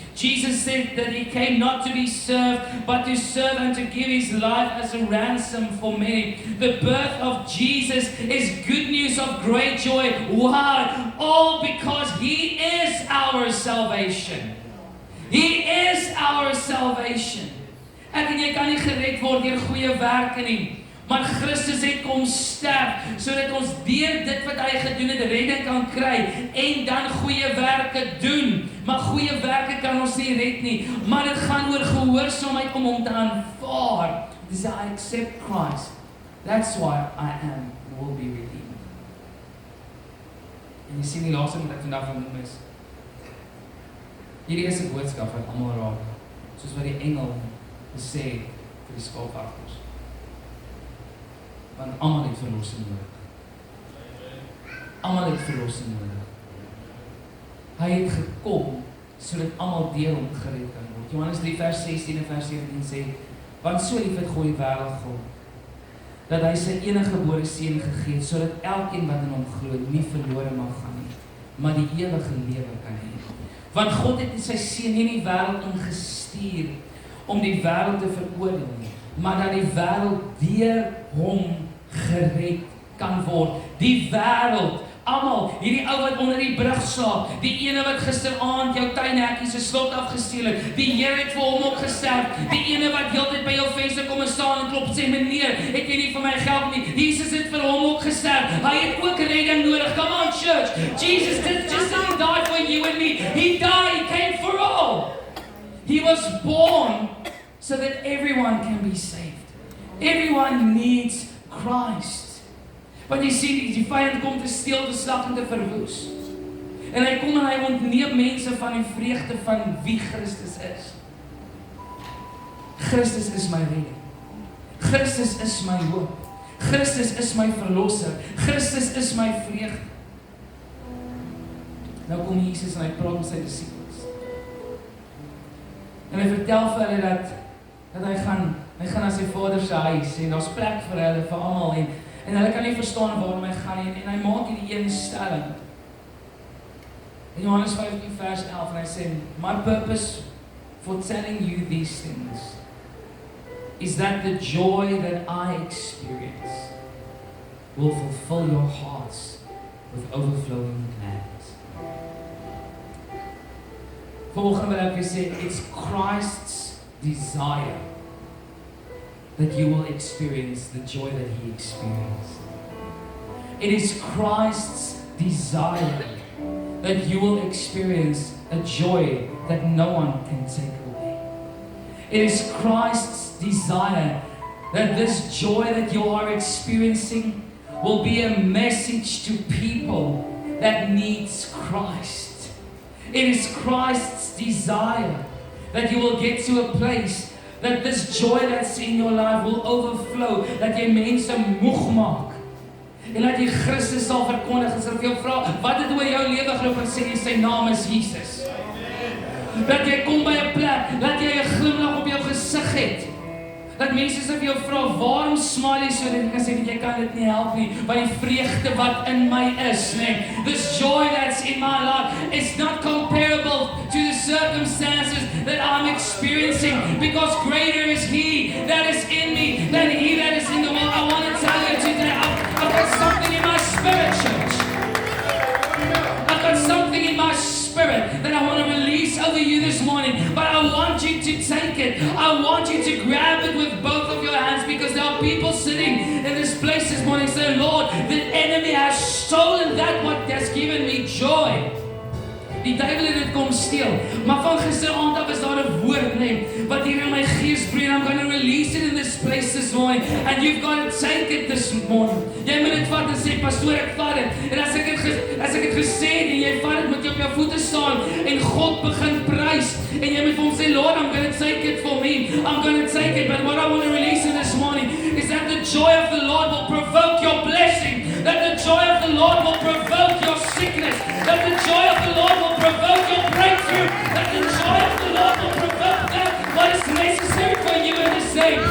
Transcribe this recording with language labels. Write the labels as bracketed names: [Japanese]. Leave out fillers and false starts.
[English] Jesus said that he came not to be served, but to serve and to give his life as a ransom for many. The birth of Jesus is good news of great joy. Why? All because he is our salvation. He is our salvation. [Afrikaans] Ek en jy kan nie gered word deur goeie werke nie, maar Christus het kom sterf sodat ons deur dit wat hy gedoen het redding kan kry en dan goeie werke doen. Maar goeie werke kan ons nie red nie, maar dit gaan oor gehoorsaamheid om hom te aanvaar. [English] Dis I accept Christ. That's why I am and will be redeemed. [Afrikaans] En jy sien die laaste wat ek vandag wil noem is, hierdie is 'n boodskap wat almal raak, soos wat die engel gesê vir die skaapwagters. Want almal het verlossing nodig. Almal het verlossing nodig. Hy het gekom sodat almal deur hom gered kan word. Johannes 3 vers 16 en vers 17 sê, want so lief het God die wêreld gehad, dat hy sy enige gebore seun gegee het, sodat elkeen wat in hom glo nie verlore mag gaan nie, maar die ewige lewe kan hê. Want God het sy seun nie in die wêreld ingestuur om die wêreld te veroordeel nie, maar dat die wêreld deur hom gered kan word. Die wêreld, almal, hierdie ou wat onder die brug slaap, die ene wat gisteraand jou tuinhekkie se slot afgesteel het, die Here het vir hom ook gesterf, die ene wat heeltyd by jou venster kom en staan en klop sê, meneer, het jy nie vir my geld nie, Jesus het vir hom ook gesterf, hy het ook redding nodig. [English] Come on church, Jesus just didn't die for you and me, he died, he came for all. He was born so that everyone can be saved. Everyone needs Christ. [Afrikaans] Want jy sien, die vyand kom te steel, te slag en te verwoes. En hy kom en hy ontneem mense van die vreugde van wie Christus is. Christus is my redding. Christus is my hoop. Christus is my verlosser. Christus is my vreugde. Nou kom Jesus en hy praat met sy disippels. En hy vertel vir hulle dat hy gaan na sy Vader se huis en daar's plek vir hulle, vir almal en hulle kan nie verstaan waarom hy gaan nie en hy maak hierdie een stelling. In Johannes 15 vers 11 en hy sê, [English] my purpose for telling you these things is that the joy that I experience will fulfill your hearts with overflowing gladness. [Afrikaans] Volgende wil ek sê, [English] it's Christ's desire that you will experience the joy that he experienced. It is Christ's desire that you will experience a joy that no one can take away. It is Christ's desire that this joy that you are experiencing will be a message to people that needs Christ. It is Christ's desire that you will get to a place that this joy that's in your life will overflow, [Afrikaans] dat jy mense moeg maak. En dat jy Christus sal verkondig en sal vir jou vra, wat het oor jou lewe geloop en sê jy sy naam is Jesus. Dat jy kom by 'n plek, dat jy 'n glimlag op jou gesig het. Dat mense sê vir jou vra, waarom smile jy so? En jy kan sê, jy kan dit nie help nie, want die vreugde wat in my is, nee. [English] This joy that's in my life is not comparable to the circumstances that I'm experiencing, because greater is He that is in me than he that is in the world. I want to tell you today, I've got something in my spirit, church. I've got something in my spirit that I want to release over you this morning, but I want you to take it. I want you to grab it with both of your hands, because there are people sitting in this place this morning saying, Lord, the enemy has stolen that what has given me joy. [Afrikaans] Die duiwel het dit kom steel. Maar van gisteraand af is daar 'n woord, nee, wat hier in my gees breek. [English] I'm going to release it in this place this morning, and you've got to take it this morning. [Afrikaans] Jy moet dit vat en sê, pastoor, ek vat dit. En as ek het gesê het, en jy vat dit, moet jy op jou voete staan en God begin prys. En jy moet vir hom sê, [English] Lord, I'm going to take it for me. I'm going to take it. But what I want to release in this morning is that the joy of the Lord will provoke your blessing. That the joy of the Lord will provoke your sickness. That the joy of the Lord will provoke your breakthrough. That the joy of the Lord will provoke that what is necessary for you in this day.